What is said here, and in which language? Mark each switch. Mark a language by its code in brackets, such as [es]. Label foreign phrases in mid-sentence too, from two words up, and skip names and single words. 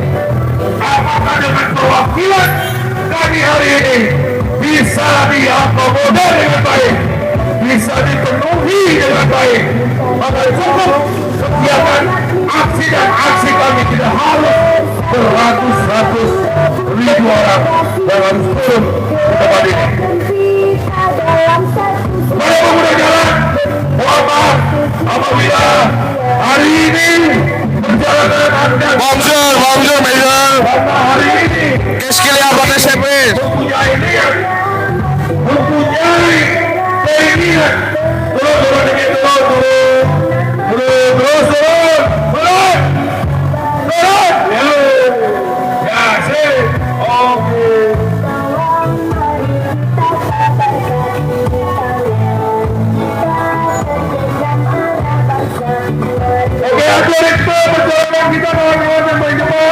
[id] apakah dengan perwakilan kami hari ini bisa diakomodir dengan baik, bisa dipenuhi dengan baik, maka cukup kegiatan aksi dan aksi kami tidak harus beratus-ratus ribu orang yang harus turun ke tempat ini. Kepada pengguna jalan, mohon maaf apabila hari ini perjalanan Anda [fr] Bonjour, mesdames. [id] karena hari ini [fr] Qu'est-ce qu'il y a votre surprise? [id] mempunyai niat, mempunyai keinginan. Turun dikit, turun. Ya, sih. Oke. Oke, atur itu perjalanan kita kawan-kawan yang baik cepat.